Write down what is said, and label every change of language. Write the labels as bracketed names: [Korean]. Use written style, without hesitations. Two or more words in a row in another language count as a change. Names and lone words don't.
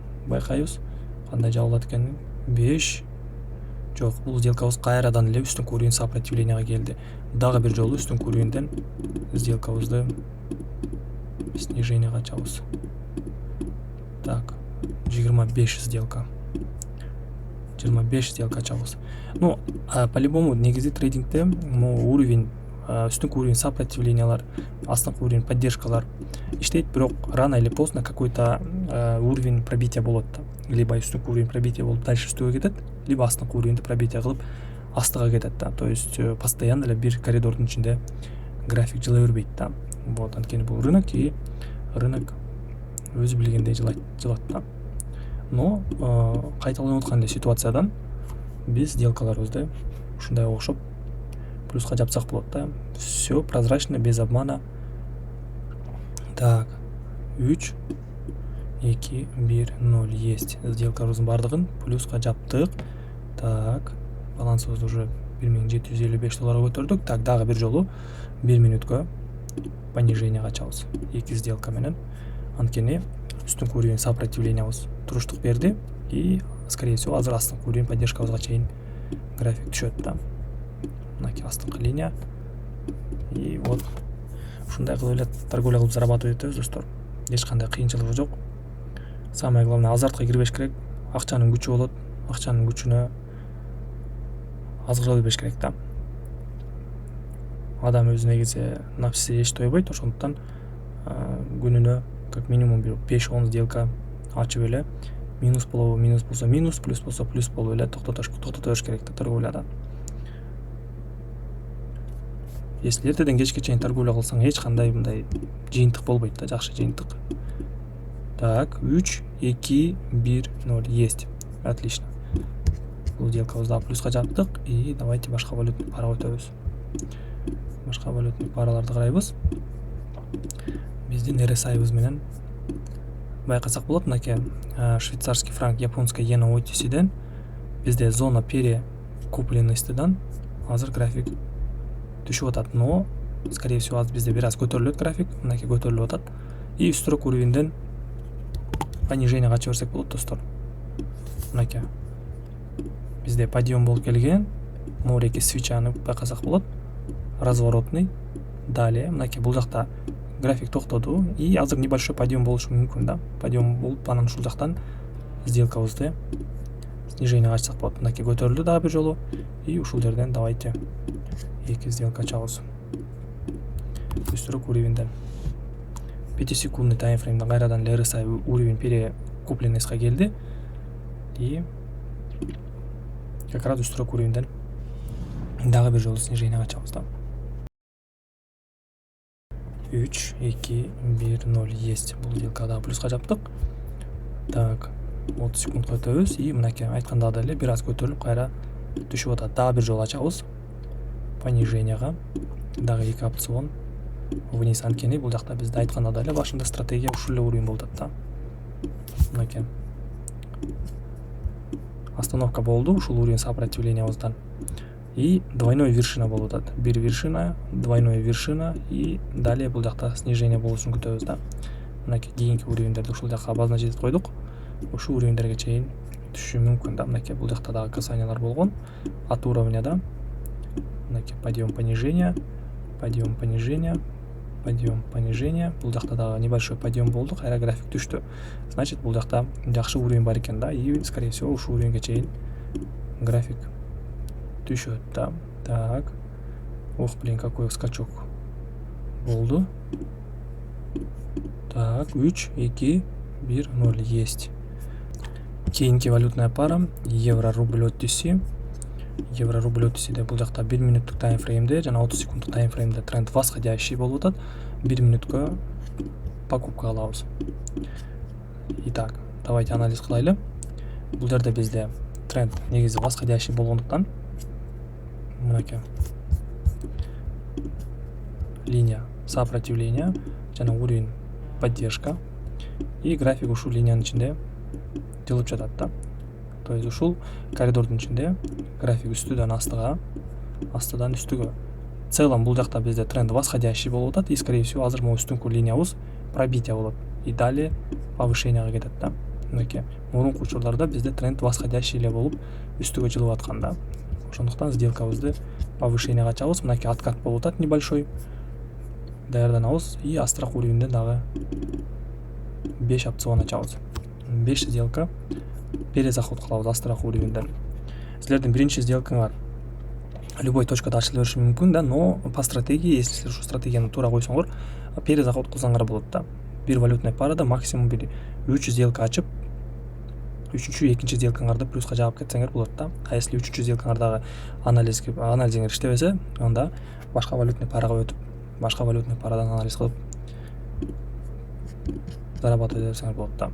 [Kyrgyz] Байкайбыз кандай жабылат экенин. 5 жок, бул сделкабыз кайрадан эле үстүнкү [Russian] уровень сопротивленияга [Kyrgyz] келди. Дагы бир жолу үстүнкү уровеньден сделкабызды сниженияга ачабыз. Так, 25 сделка. 25 сделка ачабыз. [Russian] Ну, по-любому [Kyrgyz] негизи трейдингде могу уровень, үстүнкү [Russian] уровень сопротивлениялар, [Kyrgyz] астыңкы [Russian] уровень поддержкалар [Kyrgyz] иштейт, бирок [Russian] рано или поздно какой-то уровень пробития [Kyrgyz] болот да. Либо үстүнкү [Russian] уровень пробития [Kyrgyz] болуп дальше үстүгө кетет, либо астыңкы уровеньди пробития кылып астыга кетет да. [Russian] То есть постоянно [Kyrgyz] эле бир коридордун ичинде график жыла бербейт да. Вот, анткени бул [Russian] рынок и рынок [Kyrgyz] өзү билгендей жылат да. Но кайталанып аткан эле ситуациядан биз сделкаларыбызды ушундай окшоп плюска жапсак болот да. [Russian] Все прозрачно, без обмана. Так, 3 2 1 0 есть. [Kyrgyz] Сделкаларыбыздын бардыгын плюска жаптык. Так, балансыбызды уже $1755 көтөрдүк. Так, дагы бир жолу 1 мүнөткө пониженияга ачабыз 2 сделка менен. Анткени үстүнкү уровень сопротивлениябыз туруштук берди [Russian] и скорее всего [Kyrgyz] азыр астыңкы [Russian] уровень поддержкабызга [Kyrgyz] чейин график түшөт да. Мынакей астыңкы линия. [Russian] И вот [Kyrgyz] ушундай кылып эле торговля кылып зарабатывать этебиз, достор. Эч кандай кыйынчылыгы жок. [Russian] Самое главное, [Kyrgyz] азартка кирбеш керек. Акчанын күчү болот. Акчанын күчүнө азгыра бербеш керек да. Адам өзү негизи напси эч тойбойт, ошондуктан күнүнө [Russian] как минимум [Kyrgyz] 5-10 сделка ачып эле минус болсо минус, плюс болсо плюс болуп эле токтото бериш керек да торговляда. Если эртеден кечке чейин торговля кылсаң эч кандай мындай жыйынтык болбойт да, жакшы жыйынтык. [Russian] Так, 3 2 1 0 есть. Отлично. [Kyrgyz] Бул сделкабызды плюска жаптык [Russian] и давайте [Kyrgyz] башка [Russian] валютный парага [Kyrgyz] өтөбүз. Башка [Russian] валютный параларды [Kyrgyz] карайбыз. Биздин RSI менен байкасак болот. Мынакей [Russian] швейцарский франк, японская иена [Kyrgyz] OTC-ден бизде [Russian] зона перекупленностьдан [Kyrgyz] азыр график түшүп атат, [Russian] но скорее всего [Kyrgyz] азыр бизде бир аз көтөрүлөт график, мынакей көтөрүлүп атат и үстүрөөк уровеньден пониженияга ача берсек болот, достор. Мынакей бизде подъем болуп келген, мореки свечаны байкасак болот, разворотный. Далее мынакей бул жакта график токтоду и азыр [Russian] небольшой подъем [Kyrgyz] болушу мүмкүн да. Подъем болуп анан ушул жактан сделкабызды сниженияга ачсак болот. Мынакей көтөрүлдү дагы бир жолу и ушул жерден давайте 2 сделка ачабыз. Үстүрөөк уровеньден 5 [Russian] секундный таймфреймден [Kyrgyz] кайрадан RSI [Russian] уровень перекупленностька [Kyrgyz] келди [Russian] и как раз [Kyrgyz] үстүрөөк уровеньден дагы бир жолу сниженияга ачабыз да. [Russian] 3 2 1 0 есть. [Kyrgyz] Бул сделкада плюска жаптык. Так, 30 секундга өтөбүз и мынакей айткандагыдай эле бир аз көтөрүлүп кайра түшүп атат. Дагы бир жолу ачабыз пониженияга. Дагы 2 [Russian] опцион вниз, [Kyrgyz] анткени бул жакта бизде айткандагыдай эле башында стратегия ушул эле уровень болуп атат да. Мынакей остановка болду ушул уровень сопротивлениябыздан. [Russian] И двойной вершина [Kyrgyz] болуп атат. Бир вершина, [Russian] двойной вершина и далее [Kyrgyz] бул жакта снижение болушун күтөбүз да. Мынакей кийинки уровеньдерди ушул жака обозначить этип койдук. Ушул уровеньдерге чейин түшүшү мүмкүн да. Мынакей бул жакта дагы касаниялар болгон. [Russian] От уровня да. Мынакей подъем понижение, подъем понижение, подъем понижение. [Kyrgyz] Бул жакта дагы небольшой подъем болду, кайра график түштү. Значит, бул жакта жакшы уровень бар экен да. [Russian] И скорее всего [Kyrgyz] ушул уровеньге чейин график түшөт да. Так. [Russian] Ох, блин, какой скачок болду. Так, 3 2 1 0 есть. [Kyrgyz] Кийинки [Russian] валютная пара евро-рубль [Kyrgyz] OTC. Евро-рубль OTC-де бул жакта 1 мүнөттүк таймфреймде жана 30 секунддук таймфреймде [Russian] тренд восходящий [Kyrgyz] болуп атат. 1 мүнөткө покупка алабыз. [Russian] Итак, давайте анализ кылайлы. [Kyrgyz] Бул жерде бизде тренд негизи восходящий болгондуктан мынакей [Russian] линия сопротивления [Kyrgyz] жана [Russian] уровень поддержка и график [Kyrgyz] ушул линиянын ичинде жылып жатат да. То есть ушул коридордун ичинде график үстүдөн астыга, астыдан үстүгө. [Russian] В целом [Kyrgyz] бул жакта бизде [Russian] тренд восходящий [Kyrgyz] болуп атат, [Russian] и скорее всего [Kyrgyz] азыр могу үстүнкү линиябыз пробитие болот [Russian] и далее повышенияга [Kyrgyz] кетет да. Мынакей мурунку учурларда бизде [Russian] тренд восходящий [Kyrgyz] эле болуп үстүгө жылып аткан да. Ошондуктан сделкабызды повышенияга ачабыз. Мынакей откат болуп атат небольшой. Даярданабыз и астыраак уровеньден дагы 5 опцион ачабыз. 5 сделка перезаход кылабыз астыраак уровеньден. Силердин биринчи сделкаңар [Russian] любой точкада [Kyrgyz] ачыла бериши мүмкүн да, [Russian] но по стратегии, если [Kyrgyz] силер ушу стратегияны туура койсоңор, перезаход кылсаңар болот да. Бир [Russian] валютный парада [Kyrgyz] максимум бир 3 сделка ачып, үчүнчү экинчи сделкаңарды плюска жаап кетсеңер болот да. [Russian] А если [Kyrgyz] үчүнчү сделкаңардагы анализиңер иштебесе, анда башка [Russian] валютный парага [Kyrgyz] өтүп, башка [Russian] валютный парадан [Kyrgyz] анализ кылып зарабатывать эдесеңер болот да.